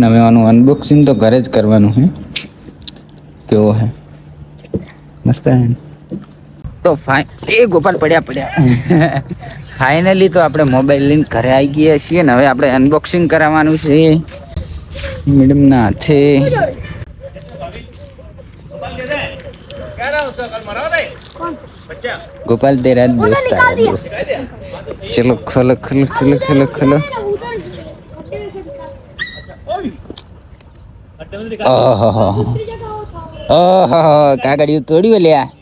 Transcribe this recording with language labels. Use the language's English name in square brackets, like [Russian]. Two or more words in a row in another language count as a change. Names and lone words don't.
[Gujarati] હવે આનું અનબોક્સિંગ તો ઘરે જ કરવાનું હે. કેવો હે? મસ્ત હે. તો એ ગોપાલ પડ્યા ફાઇનલી તો આપણે મોબાઈલ લઈને ઘરે આવી ગયા છીએ ને હવે આપણે અનબોક્સિંગ કરાવવાનું છે મેડમના હાથે. [Hindi] गोपाल तेरा दोस्त आया दोस्त. चलो खोलो खोलो खोलो खोलो खोलो. ओहो कागड़ियों तोड़ी लिया.